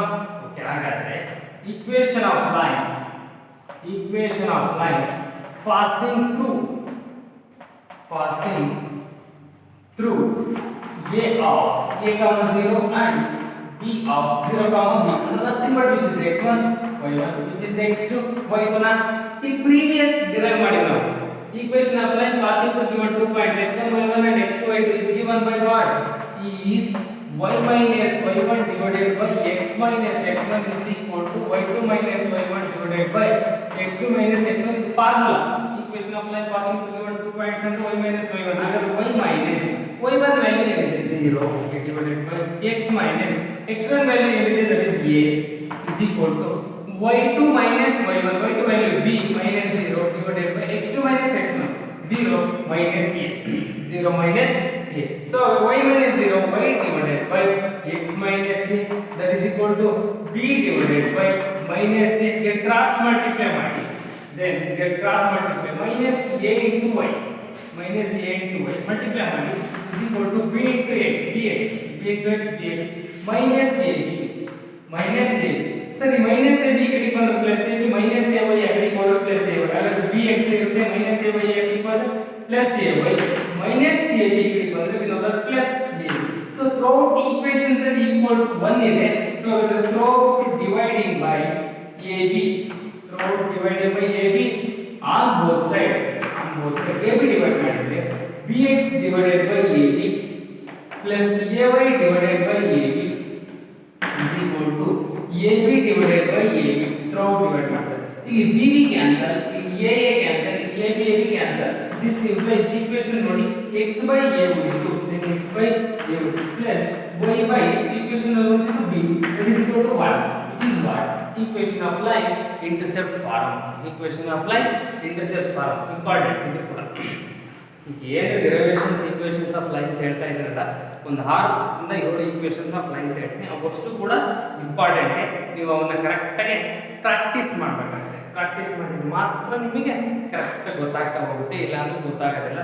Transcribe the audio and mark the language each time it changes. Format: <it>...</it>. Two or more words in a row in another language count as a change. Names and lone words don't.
<en>Okay, ಹಾಗಾದ್ರೆ equation of line passing through A of A comma 0 and B of 0 comma B, and nothing but which is x1 y1 which is x2 y2 na the previous derive</en> <kn>ಮಾಡಿ ನಾವು</kn> <en>equation of line passing through given 2 points x1 y1 and x2 y2 is given by what is y minus y1 divided by x minus x1 is equal to y2 minus y1 divided by x2 minus x1 is the formula. Equation of line passing through given 2 points and y minus y1, ಹಾಗಾದ್ರೆ y minus y1 value ಏನಿದೆ 0 divided by x minus x1 value ಏನಿದೆ that is a is equal to y2 minus y1, y2 value b minus 0 divided by x2 minus x1 0 minus a 0 minus a. So y minus 0 y divided by x minus a, that is equal to b divided by minus a, get cross multiply ಮಾಡಿ, then get cross multiply minus a into y multiply ಮಾಡಿ is equal to b into x dx minus a ಸರಿ minus a b</en> <kn>ಕಡೆಗೆ ಬಂದ್ರೆ</kn> <en>ಪ್ಲಸ್ a b minus a y</en> <kn>ಕಡೆಗೆ ಬಂದ್ರೆ</kn> <en>ಪ್ಲಸ್ a y, ಹಾಗಾದ್ರೆ b x ಇರುತ್ತೆ minus a y</en> <kn>ಕಡೆಗೆ ಬಂದ್ರೆ</kn> <en>ಪ್ಲಸ್ a y minus a b</en> <kn>ಕಡೆಗೆ ಬಂದ್ರೆ</kn> <en>we know that plus a. So throughout equations are equal to 1 ಇದೆ, so throughout dividing by ab on both side ab divide ಮಾಡಿದ್ರೆ bx divided by ab plus ay divided by ab is equal to ab divided by ab throughout divide ಮಾಡ್ತಾರೆ.</en> <kn>ಇಲ್ಲಿ bb ಕ್ಯಾನ್ಸಲ್, ಇಲ್ಲಿ aa ಕ್ಯಾನ್ಸಲ್, ಇಲ್ಲಿ ab ಕ್ಯಾನ್ಸಲ್.</kn> <en>This implies equation ನೋಡಿ x by a ಉಳಿತು, then x by a plus y by equation ನೋಡಿ b, that is equal to 1, which is what equation of line intercept form.</en> <kn>Important ಇದು ಕೂಡ. ಈಗ ಏನು</kn> <en>derivations equations of lines</en> <kn>ಹೇಳ್ತಾ ಇದ್ದೀರಲ್ಲ, ಒಂದು 6 ಇಂದ 7</kn> <en>equations of lines</en> <kn>ಹೇಳ್ತೀನಿ, ಅವಷ್ಟು ಕೂಡ ಇಂಪಾರ್ಟೆಂಟೇ. ನೀವು ಅವನ್ನ ಕರೆಕ್ಟಾಗಿ ಪ್ರಾಕ್ಟೀಸ್ ಮಾಡಬೇಕಷ್ಟೇ. ಪ್ರಾಕ್ಟೀಸ್ ಮಾಡಿದ್ರೆ ಮಾತ್ರ ನಿಮಗೆ ಕರೆಕ್ಟಾಗಿ ಗೊತ್ತಾಗ್ತಾ ಹೋಗುತ್ತೆ, ಇಲ್ಲಾಂದ್ರೆ ಗೊತ್ತಾಗೋದಿಲ್ಲ.</kn>